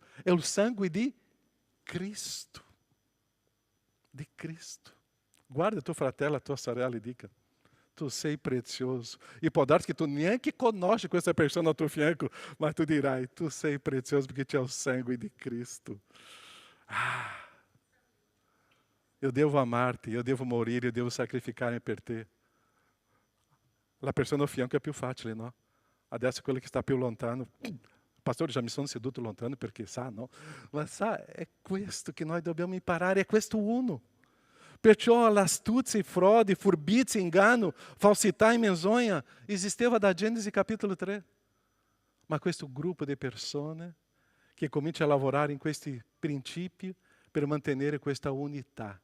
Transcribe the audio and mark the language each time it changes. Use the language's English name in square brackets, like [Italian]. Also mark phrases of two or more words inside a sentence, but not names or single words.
[Italian] È il sangue di Cristo. Di Cristo. Guarda tuo fratello, a tua sorella e dica, tu sei prezioso. E può darsi che tu neanche conosci questa persona ao tuo fianco, mas tu dirai, tu sei prezioso porque c'è il sangue di Cristo. [Portuguese] Eu devo amar-te, eu devo morire, eu devo sacrificar-me [Italian] per te. La persona ao fianco è più facile, no? Adesso quello che sta più lontano. Pastor, já mi sono seduto lontano perché sa, no? Ma sa, è questo che noi dobbiamo imparare, è questo uno. Perciò l'astuzia, frode, furbizia, engano, falsità e menzogna esisteva da Genesi capitolo 3. Ma questo gruppo di persone che comincia a lavorare in questi principi per mantenere questa unità.